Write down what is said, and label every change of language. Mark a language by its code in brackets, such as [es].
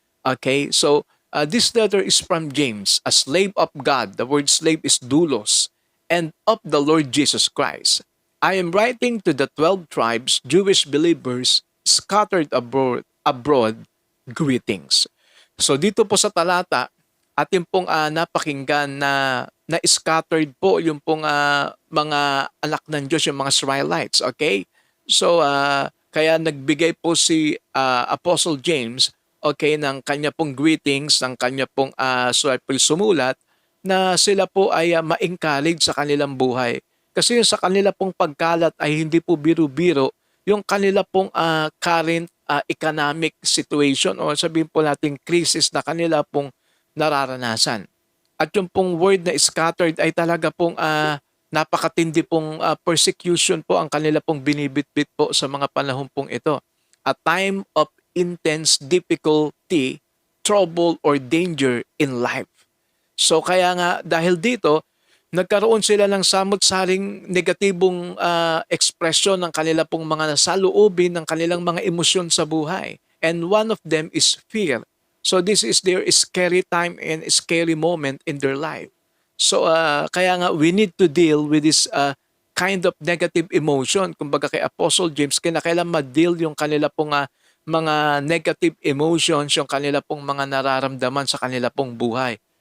[en] Okay, so this letter is from James, a slave of God. The word slave is doulos, and of the Lord Jesus Christ. I am writing to the 12 tribes, Jewish believers scattered abroad, greetings. [tl] So dito po sa talata, atin pong napakinggan na scattered po yung pong mga anak ng Diyos, yung mga Israelites. Okay? So kaya nagbigay po si Apostle James, okay, ng kanya pong greetings, ng kanya pong sumulat na sila po ay ma-encourage sa kanilang buhay. Kasi yung sa kanila pong pagkalat ay hindi po biro-biro yung kanila pong current economic situation o sabihin po natin crisis na kanila pong nararanasan. At yung pong word na scattered ay talaga pong napakatindi pong persecution po ang kanila pong binibitbit po sa mga panahon pong ito. [en] A time of intense difficulty, trouble, or danger in life. [tl] So kaya nga dahil dito, nagkaroon sila ng samot-saring negatibong ekspresyon ng kanila pong mga saloobin, ng kanilang mga emosyon sa buhay. [en] And one of them is fear. So this is their scary time and scary moment in their life. [tl] So kaya nga [en] we need to deal with this kind of negative emotion. [tl] Kumbaga kay Apostle James, kinakailan ma-deal yung kanila pong mga negative emotions, yung kanila pong mga nararamdaman sa kanila pong buhay.